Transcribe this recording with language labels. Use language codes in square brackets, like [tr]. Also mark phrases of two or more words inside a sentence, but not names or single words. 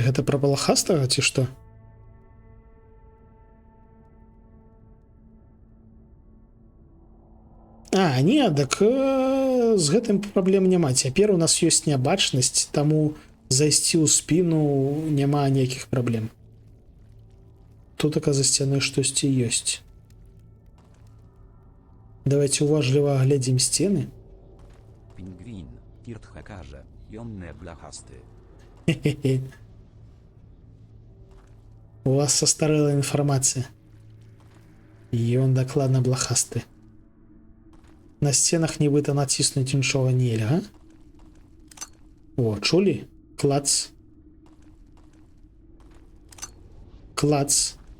[be] Гэта пра балахастага ці што? Не, так з гэтым праблем няма. Цяпер у нас ёсць нябачнасць, таму зайсці ў спіну няма ніякіх праблем. Тут така за сцяной штосьці ёсць. Давайте уважліва агледзім сцены. Pingwin, Tirthe karze, jonne blachasty. У вас састарэла інфармацыя. Ён дакладна блахасты. На сценах нібыта націснуць нічога нельга. О, чулі? Клац. Клац.